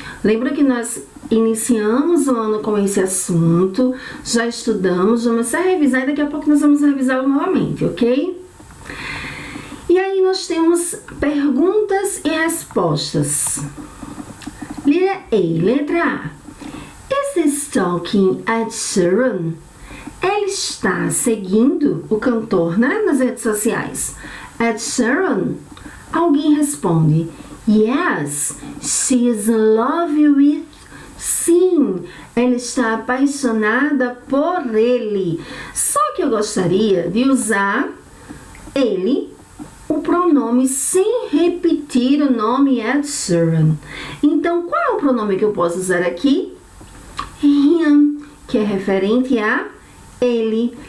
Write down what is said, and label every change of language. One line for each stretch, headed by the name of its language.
Portuguese: Lembra que nós iniciamos o ano com esse assunto, já estudamos, vamos revisar e daqui a pouco nós vamos revisá-lo novamente, ok? E aí nós temos perguntas e respostas. Letra A.
English: Is he stalking Ed Sheeran?
Portuguese: Ele está seguindo o cantor, né, nas redes sociais. Ed Sheeran? Alguém responde,
English: yes, she is in love with.
Portuguese: Sim, ela está apaixonada por ele. Só que eu gostaria de usar ele, o pronome, sem repetir o nome Ed Sheeran. Então, qual é o pronome que eu posso usar aqui? Him, que é referente a ele.